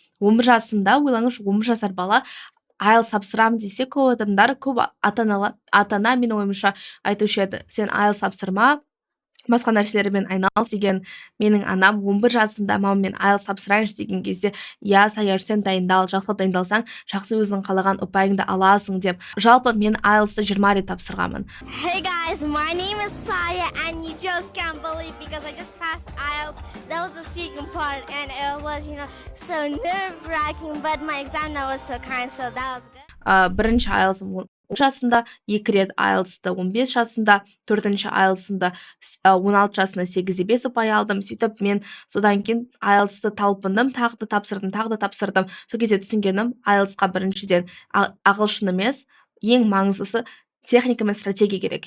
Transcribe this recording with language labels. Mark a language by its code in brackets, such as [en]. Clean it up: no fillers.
[kk] 11 жасымда, ойлаңызшы, 11 жасар бала IELTS тапсырамын десе, көп адамдар, көп ата-ана менің ойымша айтушы еді, сен IELTS тапсырма, басқа нәрселермен айналыс деген. Менің анам 11 жасымда мама, мен IELTS тапсырайыншы деген кезде, иә, Саяр, сен дайындал, жақсылап дайындалсаң, жақсы өзің қалаған ұпайыңды аласың деп. Жалпы мен IELTS-ты 20 рет тапсырғанмын. [en] Hey guys, my name is Saya and you just can't believe because I just passed IELTS. That was the speaking part and it was, so nerve-wracking, but my examiner was so kind, so that was good. [kk] Бірінші IELTS-ым 10 жасымда, 2 рет IELTS-ты 15 жасымда, 4-ші IELTS-ымды 16 жасында 8-де 5 ұпай алдым. Сөйтіп мен содан кейін IELTS-ты талпындым, тағы да тапсырдым. Сол кезде түсінгенім, IELTS-қа біріншіден ағылшын емес, ең маңыздысы техника мен стратегия керек.